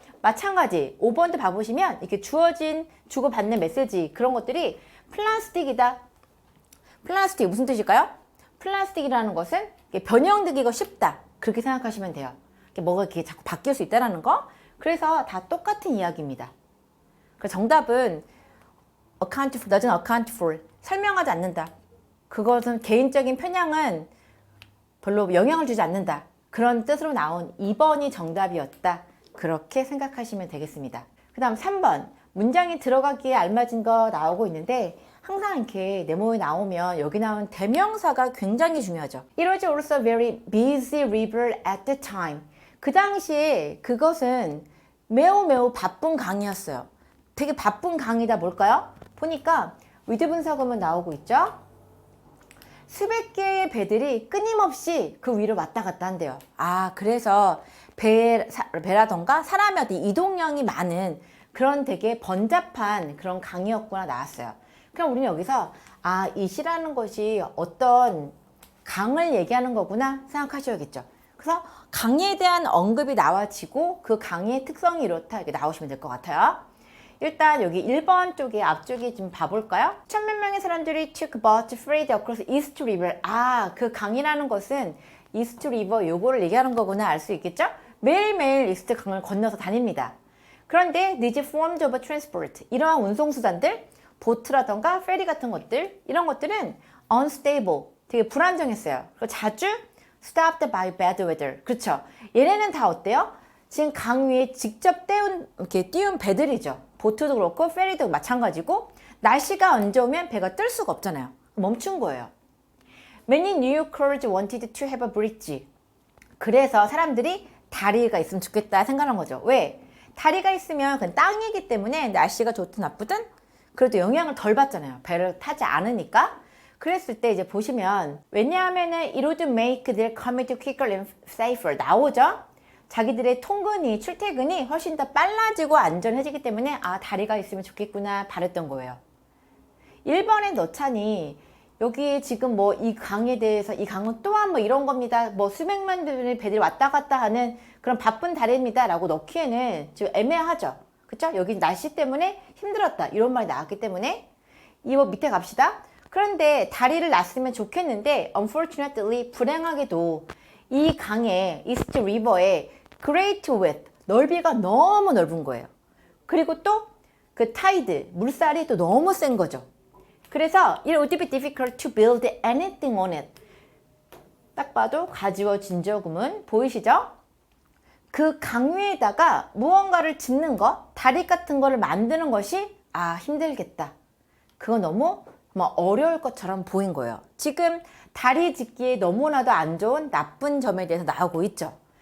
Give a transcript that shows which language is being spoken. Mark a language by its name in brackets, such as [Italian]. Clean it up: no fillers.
[Korean] 마찬가지 5번도 봐보시면 이렇게 주고받는 메시지 그런 것들이 플라스틱이다. 플라스틱 무슨 뜻일까요? 플라스틱이라는 것은 변형되기가 쉽다. 그렇게 생각하시면 돼요. 뭐가 이렇게 자꾸 바뀔 수 있다는 거. 그래서 다 똑같은 이야기입니다. 그 정답은 [English] account for, doesn't account for. [Korean] 설명하지 않는다. 그것은 개인적인 편향은 별로 영향을 주지 않는다. 그런 뜻으로 나온 2번이 정답이었다. 그렇게 생각하시면 되겠습니다. 그 다음 3번 문장이 들어가기에 알맞은 거 나오고 있는데 항상 이렇게 네모에 나오면 여기 나온 대명사가 굉장히 중요하죠. [English] It was also very busy river at the time. [Korean] 그 당시에 그것은 매우 바쁜 강이었어요. 되게 바쁜 강이다 뭘까요? 보니까 with 분사구문 나오고 있죠. 수백 개의 배들이 끊임없이 그 위로 왔다 갔다 한대요. 아, 그래서 배라던가 사람이 어떤 이동량이 많은 그런 되게 번잡한 그런 강이었구나 나왔어요. 그럼 우리는 여기서 이 시라는 것이 어떤 강을 얘기하는 거구나 생각하셔야겠죠. 그래서 강에 대한 언급이 나와지고 그 강의 특성이 이렇다 이렇게 나오시면 될 것 같아요. 일단 여기 1번 쪽에 앞쪽에 좀 봐볼까요? 천몇 명의 사람들이 [English] took boat to ferry across East River. [Korean] 그 강이라는 것은 이스트 리버 요거를 얘기하는 거구나 알 수 있겠죠? 매일매일 이스트 강을 건너서 다닙니다. 그런데 [English] these forms of transport, [Korean] 이러한 운송수단들, 보트라던가 페리 같은 것들, 이런 것들은 unstable, 되게 불안정했어요. 그리고 자주 [English] stopped by bad weather. [Korean] 그렇죠? 얘네는 다 어때요? 지금 강 위에 직접 띄운 배들이죠. 보트도 그렇고 페리도 마찬가지고 날씨가 안 좋으면 배가 뜰 수가 없잖아요. 멈춘 거예요. [English] Many New Yorkers wanted to have a bridge. [Korean] 그래서 사람들이 다리가 있으면 좋겠다 생각한 거죠. 왜? 다리가 있으면 그건 땅이기 때문에 날씨가 좋든 나쁘든 그래도 영향을 덜 받잖아요. 배를 타지 않으니까. 그랬을 때 이제 보시면 왜냐하면은 [English] it would make their commute quicker and safer [Korean] 나오죠. 자기들의 통근이 출퇴근이 훨씬 더 빨라지고 안전해지기 때문에 다리가 있으면 좋겠구나 바랬던 거예요. 1번에 넣자니 여기 지금 뭐 이 강에 대해서 이 강은 또한 뭐 이런 겁니다. 뭐 수백만 배들이 왔다 갔다 하는 그런 바쁜 다리입니다. 라고 넣기에는 좀 애매하죠. 그쵸? 여기 날씨 때문에 힘들었다. 이런 말이 나왔기 때문에 이거 밑에 갑시다. 그런데 다리를 놨으면 좋겠는데 unfortunately 불행하게도 이 강에 이스트 리버에 [English] great width [Korean] 넓이가 너무 넓은 거예요. 그리고 또 그 타이드 물살이 또 너무 센 거죠. 그래서 [English] it would be difficult to build anything on it. [Korean] 딱 봐도 가지워 진저구문 보이시죠? 그 강 위에다가 무언가를 짓는 거, 다리 같은 거를 만드는 것이 힘들겠다. 그거 너무 어려울 것처럼 보인 거예요. 지금 다리 짓기에 너무나도 안 좋은 나쁜 점에 대해서 나오고 있죠.